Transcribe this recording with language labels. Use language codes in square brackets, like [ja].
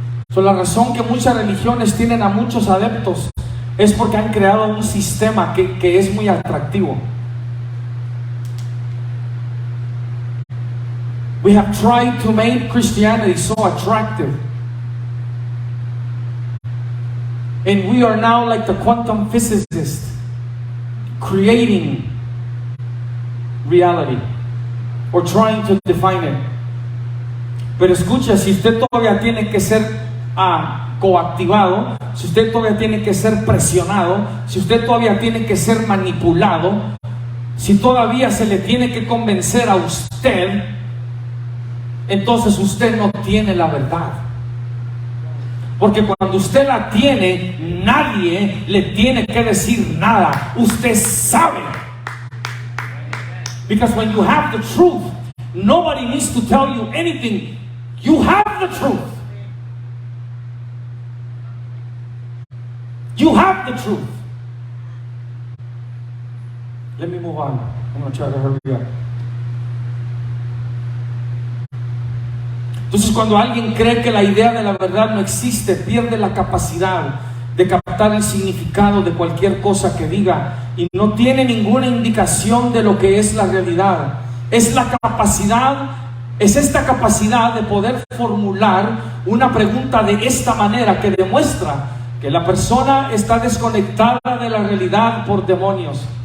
[es] So, la razón que muchas religiones tienen a muchos adeptos es porque han creado un sistema que es muy atractivo. [en] We have tried to make Christianity so attractive. And we are now like the quantum physicists, creating reality or trying to define it. [es] Pero escucha, si usted todavía tiene que ser coactivado, si usted todavía tiene que ser presionado, si usted todavía tiene que ser manipulado, si todavía se le tiene que convencer a usted, entonces usted no tiene la verdad. Porque cuando usted la tiene, nadie le tiene que decir nada. Usted sabe. [en] Because when you have the truth, nobody needs to tell you anything. You have the truth. You have the truth. Let me move on. I'm going to try to hurry up. [es] Entonces, cuando alguien cree que la idea de la verdad no existe, pierde la capacidad de captar el significado de cualquier cosa que diga y no tiene ninguna indicación de lo que es la realidad. Es esta capacidad de poder formular una pregunta de esta manera que demuestra que la persona está desconectada de la realidad por demonios.